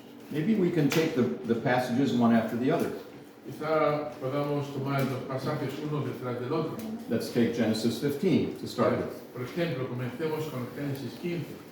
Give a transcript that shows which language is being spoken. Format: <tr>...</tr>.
<en>Maybe we can take the passages one after the other.</en> <es>Quizá podamos tomar los pasajes uno detrás del otro.</es> <en>Let's take Genesis 15 to start with.</en> <es>Por ejemplo, comencemos con Génesis 15.</es>